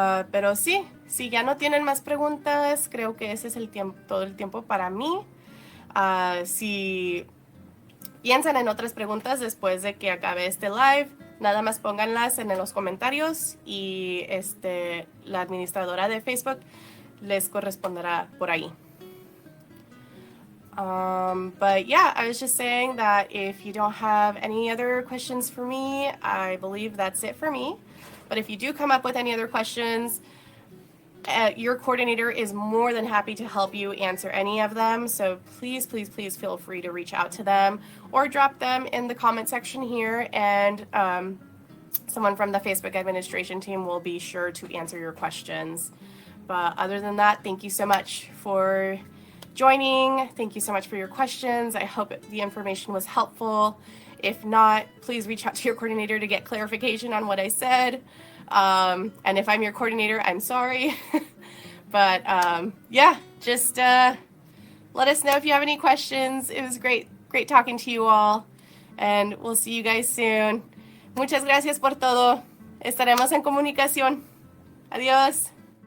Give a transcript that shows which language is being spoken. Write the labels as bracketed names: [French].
[Spanish] Pero sí, si ya no tienen más preguntas, creo que ese es todo el tiempo para mí. Si piensan en otras preguntas después de que acabe este live, nada más pónganlas en los comentarios y la administradora de Facebook les corresponderá por ahí. [English] But yeah, I was just saying that if you don't have any other questions for me, I believe that's it for me. But if you do come up with any other questions, your coordinator is more than happy to help you answer any of them. So please, please, please feel free to reach out to them or drop them in the comment section here, and someone from the Facebook administration team will be sure to answer your questions. But other than that, thank you so much for joining. Thank you so much for your questions. I hope the information was helpful. If not, please reach out to your coordinator to get clarification on what I said. And if I'm your coordinator, I'm sorry. But yeah, just let us know if you have any questions. It was great talking to you all. And we'll see you guys soon. [Spanish] Muchas gracias por todo. Estaremos en comunicación. Adiós.